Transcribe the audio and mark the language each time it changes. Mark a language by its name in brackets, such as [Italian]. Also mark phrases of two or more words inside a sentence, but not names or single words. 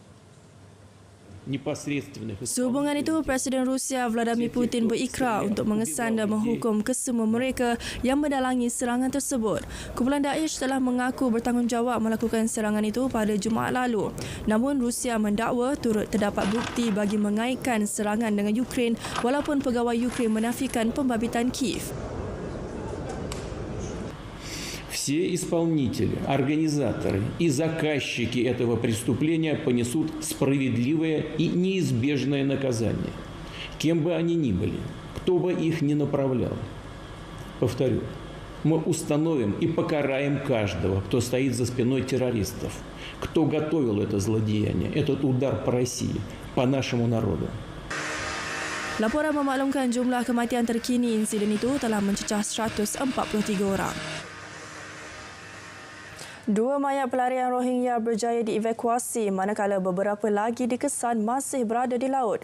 [Malay] Sehubungan itu, Presiden Rusia Vladimir Putin berikrar untuk mengesan dan menghukum kesemua mereka yang mendalangi serangan tersebut. Kumpulan Daesh telah mengaku bertanggungjawab melakukan serangan itu pada Jumaat lalu. Namun Rusia mendakwa turut terdapat bukti bagi mengaitkan serangan dengan Ukraine walaupun pegawai Ukraine menafikan pembabitan Kiev. [Russian] Все исполнители, организаторы и заказчики этого преступления понесут справедливое и неизбежное наказание, кем бы они ни были, кто бы их ни направлял. Повторю, мы установим и покараем каждого, кто стоит за спиной террористов, кто готовил это злодеяние, этот удар по России, по нашему народу. [Malay] Laporan memaklumkan jumlah kematian terkini insiden itu telah mencecah 143 orang. Dua mayat pelarian Rohingya berjaya dievakuasi manakala beberapa lagi dikesan masih berada di laut.